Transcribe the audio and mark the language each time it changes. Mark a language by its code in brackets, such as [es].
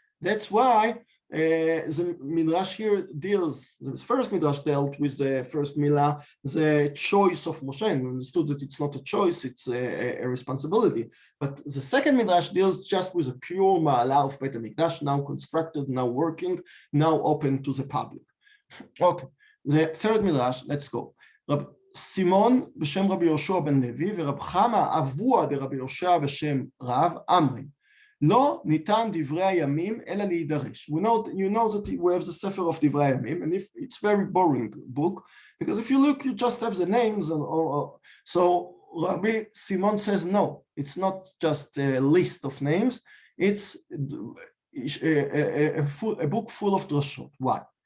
[en] That's why the midrash here deals, the first midrash dealt with the first milah, the choice of Moshe, and we understood that it's not a choice, it's a responsibility. But the second midrash deals just with a pure ma'ala of Beit HaMikdash, now constructed, now working, now open to the public. Okay, the third midrash, let's go. [he] סימון בשם רבי יהושע בן לוי ורב חמא אבוה דרבי יהושע בשם רב אמרי. לא ניתן דברי הימים אלא להידרש. [en] You know that we have the Sefer of דברי הימים, and if it's very boring book, because if you look, you just have the names, so Rabbi Simon says no, it's not just a list of names, it's a book full of drashot. Why?